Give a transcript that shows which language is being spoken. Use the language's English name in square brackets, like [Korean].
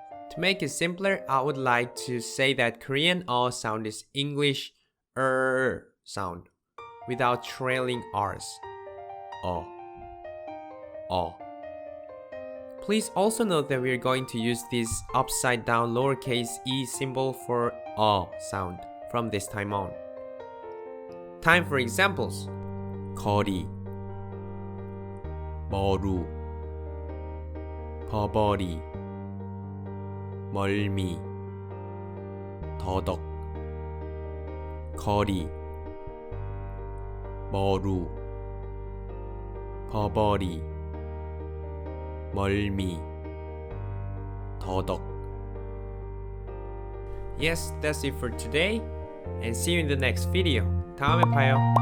[English] To make it simpler, I would like to say that Korean sound is English sound without trailing R's. Please also note that we are going to use this upside down lowercase e symbol for sound from this time on. Time for examples. [Korean] 거리, 머루, 버버리, 멀미, 더덕. 거리, 머루, 버버리, 멀미, 더덕. [English] Yes, that's it for today, and see you in the next video. [Korean] 다음에 봐요.